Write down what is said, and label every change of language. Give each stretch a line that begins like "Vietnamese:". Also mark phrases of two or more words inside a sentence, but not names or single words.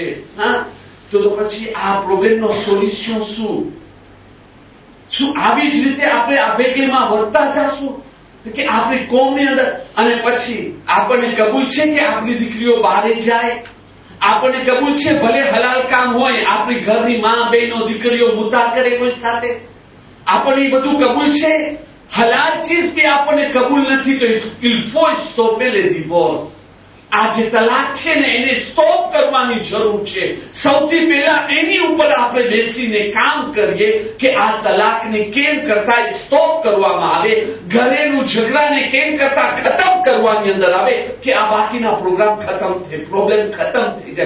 Gujarati: હા, તો પછી આ પ્રોબ્લેમનો સોલ્યુશન શું આવી જ રીતે આપણે આ વેગમાં વધતા જશું કે આપણી કોમની અંદર? અને પછી આપણને કબૂલ છે કે આપણી દીકરીઓ બહાર જાય? આપણને કબૂલ છે ભલે હલાલ કામ હોય, આપણી ઘરની માં બહેનો દીકરીઓ મુદ્દા કરે કોઈ સાથે? આપણને બધું કબૂલ છે? હલાલ ચીજ બી આપણને કબૂલ નથી તો
French: il faut stopper les divorces.
Gujarati: આ જે તલાક છે ને એને સ્ટોપ કરવાની જરૂર છે. સૌથી પહેલા એની ઉપર આપણે બેસીને કામ કરીએ કે આ તલાકને કેમ કરતા સ્ટોપ કરવામાં આવે, ઘરેલું ઝઘડાને કેમ કરતા ખતમ કરવાની અંદર આવે કે આ બાકીના પ્રોગ્રામ ખતમ થાય, પ્રોબ્લેમ ખતમ થઈ જાય.